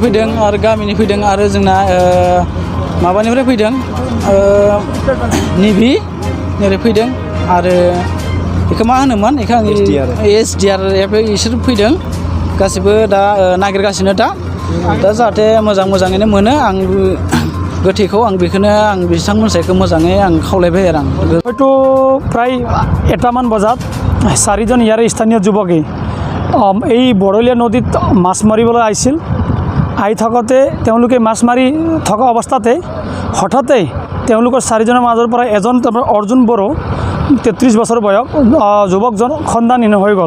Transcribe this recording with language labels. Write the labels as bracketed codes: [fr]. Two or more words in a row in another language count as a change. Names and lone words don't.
[brx] फैदों आरो गामिनि फैदों आरो जोंना माबानिफ्राय फैदों नेभि निफ्राय फैदों आरो बेखौ मा होनोमोन बेखौ आं एसडीआरएफ बिसोर फैदों। गासिबो दा नागिरगासिनो दा जाहाथे मोजाङैनो मोनो। आं गोथैखौ बेखौनो बिथांमोनखौ मोजाङै खावलायबाय आरो [as] হয়তো প্ৰায় 1টামান বজাত 4জন ইয়াৰে স্থানীয় যুৱকে এই বৰলীয়া নদীত মাছ মাৰিবলৈ আহিছিল। আহি থাকোঁতে তেওঁলোকে মাছ মাৰি থকা অৱস্থাতে হঠাতে তেওঁলোকৰ 4জনৰ মাজৰ পৰা এজন অৰ্জুন বড়ো 33 বছৰ বয়স যুৱকজন খণ্ডাহীন হৈ গ'ল।